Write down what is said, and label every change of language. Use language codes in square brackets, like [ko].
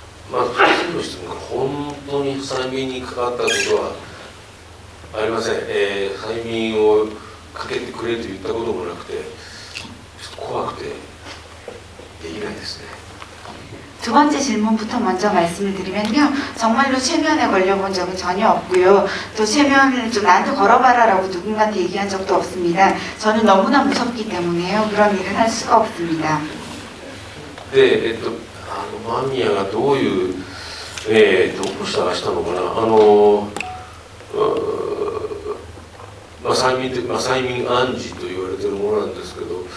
[ja] まず初の質問が本当に催眠にかかったことはありません。催眠をかけてくれと言ったこともなくて、ちょっと怖くてできないですね。 [ko] 두 번째 질문부터 먼저 말씀을 드리면요, 정말로 최면에 걸려본 적은 전혀 없고요. 또 최면을 좀 나한테 걸어봐라 라고 누군가한테 얘기한 적도 없습니다. 저는 너무나 무섭기 때문에요, 그런 일을 할 수가 없습니다. [ja] で、間宮がどういう、どうしたのかな、催眠暗示と言われてるものなんですけど、